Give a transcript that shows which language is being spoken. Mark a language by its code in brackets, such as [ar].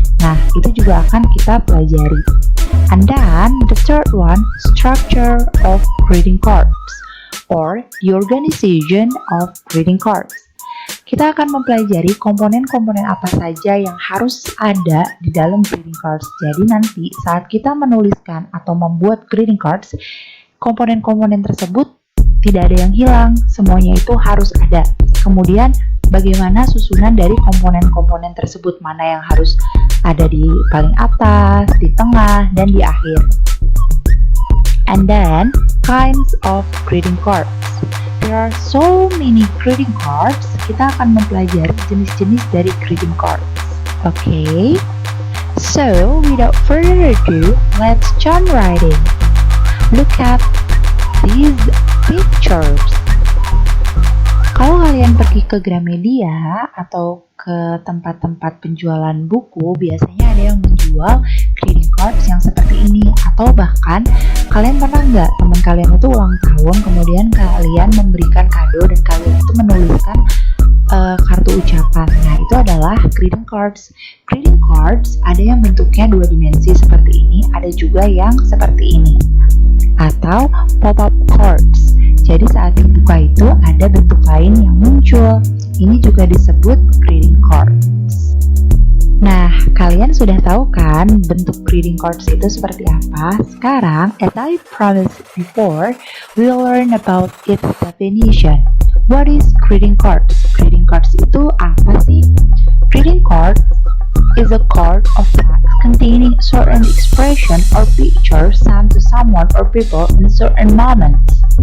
[id] Nah, itu juga akan kita pelajari. [en] And then the third one, structure of greeting cards or the organization of greeting cards. [id] Kita akan mempelajari komponen-komponen apa saja yang harus ada di dalam greeting cards. Jadi nanti saat kita menuliskan atau membuat greeting cards, komponen-komponen tersebut tidak ada yang hilang, semuanya itu harus ada. Kemudian bagaimana susunan dari komponen-komponen tersebut, mana yang harus ada di paling atas, di tengah, dan di akhir. [en] And then kinds of greeting cards. There are so many greeting cards. [id] Kita akan mempelajari jenis-jenis dari [en] greeting cards. Okay, so without further ado, let's jump right in. Look at these pictures. [id] Kalau kalian pergi ke Gramedia atau ke tempat-tempat penjualan buku, biasanya ada yang menjual greeting cards yang seperti ini. Atau bahkan kalian pernah nggak teman kalian itu ulang tahun, kemudian kalian memberikan kado dan kalian itu menuliskan kartu ucapan. Nah, itu adalah greeting cards. Greeting cards ada yang bentuknya 2 dimensi seperti ini, ada juga yang seperti ini. Atau pop-up cards. Jadi saat dibuka itu ada bentuk lain yang muncul. Ini juga disebut greeting cards. Nah, kalian sudah tahu kan bentuk greeting cards itu seperti apa? [en] Sekarang, as I promised before, we'll learn about its definition. What is greeting cards? Greeting cards [id] itu apa sih? [en] Greeting card is a card of text containing certain expression or picture sent to someone or people in certain moments.